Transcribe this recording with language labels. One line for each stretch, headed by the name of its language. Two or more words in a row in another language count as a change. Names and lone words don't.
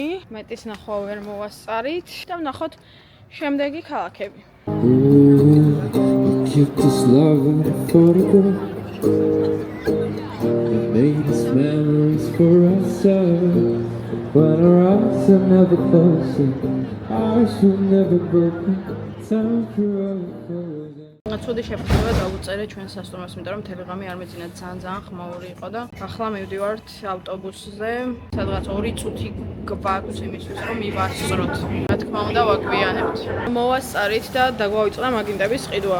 Georgian: მეტის ნახვა ვერ მოვასწარით და ვნახოთ შემდეგი ქალაქები.
English: Keep this love in the photograph. It made us memories for ourselves. When our eyes are never closing, ours will never broken. Time forever frozen.
Georgian: ცუდი შეფასება დავუწერე ჩვენ სასტუმროს, იმიტომ რომ მთელი ღამე არ მეძინა, ძალიან ხმაური იყო და ახლა მივდივართ ავტობუსზე, სადღაც 2 წუთი გვაქვს იმისთვის, რომ მივასწროთ. რა თქმა უნდა, ვაგვიანებთ. მოვასწარით და დაგვაუწყდა მაგნიტების ყიდვა.